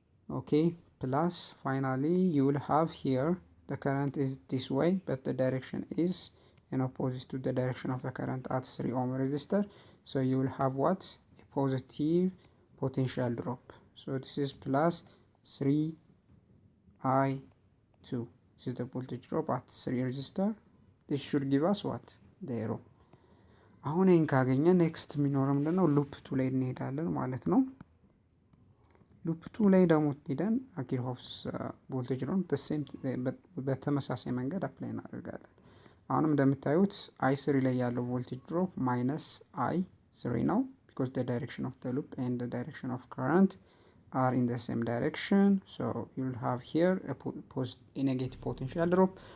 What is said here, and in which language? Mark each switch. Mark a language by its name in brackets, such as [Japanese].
[English] Okay, plus finally you will have here the current is this way, but the direction is in opposite to the direction of the current at 3 ohm resistor. So you will have what? A positive potential drop. So this is plus 3I2. This is the voltage drop at 3 resistor. This should give us what? The arrow. [Amharic] አሁን ይሄን ካገኘ ኔክስት የሚኖረው ምንድነው? ሉፕ 2 ላይ እንሄዳለን ማለት ነው። ሉፕ 2 ላይ ደግሞ ሄደን ኪርሆፍስ ቮልቴጅ ሎን በተመሳሳይ መንገድ አፕላይ እናደርጋለን። አሁንም እንደምታዩት i3 ላይ ያለው ቮልቴጅ ድሮፕ ማይነስ i3 ነው [English] because the direction of the loop and the direction of current are in the same direction, so you will have here a negative potential drop.